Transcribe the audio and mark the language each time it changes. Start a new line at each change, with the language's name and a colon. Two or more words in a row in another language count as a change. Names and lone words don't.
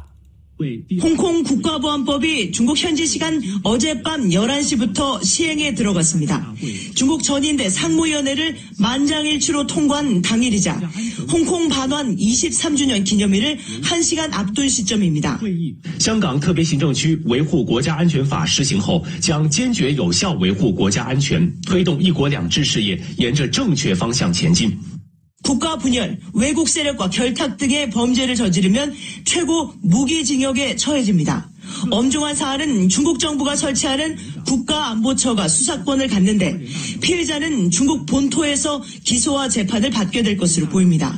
Korean: 홍콩 국가보안법이 중국 현지 시간 어젯밤 11시부터 시행에 들어갔습니다. 중국 전인대 상무위원회를 만장일치로 통과한 당일이자 홍콩 반환 23주년 기념일을 1시간 앞둔 시점입니다.
Chinese: 香港特别行政区维护国家安全法施行后将坚决有效维护国家安全推动一国两制事业沿着正确方向前进
Korean: 국가 분열, 외국 세력과 결탁 등의 범죄를 저지르면 최고 무기징역에 처해집니다. 엄중한 사안은 중국 정부가 설치하는 국가안보처가 수사권을 갖는데 피해자는 중국 본토에서 기소와 재판을 받게 될 것으로 보입니다.